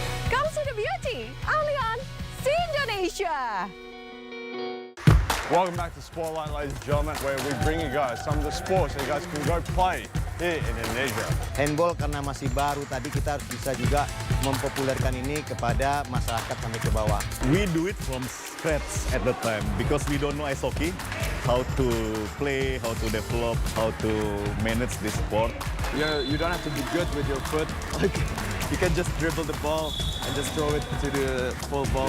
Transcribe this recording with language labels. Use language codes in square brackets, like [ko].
[en] Come see the beauty, only on See Indonesia. Welcome back to Spotlight, ladies and gentlemen, where we bring you guys some of the sports that you guys can go play here in Indonesia. [id] Handball karena masih baru, tadi kita harus bisa juga mempopulerkan ini kepada masyarakat sampai ke bawah. [en] We do it from scratch at the time because we don't know ice hockey, how to play, how to develop, how to manage this sport. You don't have to be good with your foot. Like, you can just dribble the ball and just throw it to the full ball.